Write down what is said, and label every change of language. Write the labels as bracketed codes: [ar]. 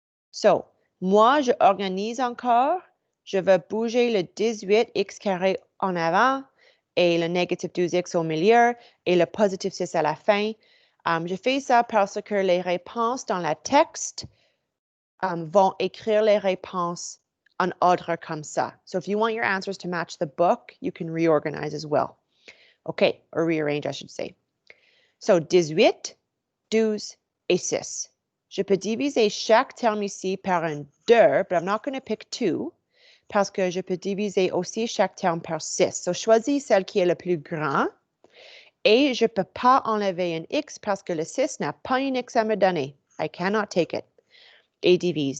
[fr] So, moi, je organise encore. Je vais bouger le 18x carré en avant et le négatif 12x au milieu et le positif 6 à la fin. Je fais ça parce que les réponses dans la texte vont écrire les réponses en ordre comme ça. [en] So if you want your answers to match the book, you can reorganize as well. Okay, or rearrange, I should say. [fr] So 18, 12 et 6. Je peux diviser chaque terme ici par un 2, [en] but I'm not going to pick 2 [fr] parce que je peux diviser aussi chaque terme par 6. So choisis celle qui est le plus grand et je ne peux pas enlever un x parce que le 6 n'a pas un x à me donner. [en] I cannot take it. [fr] Et divise.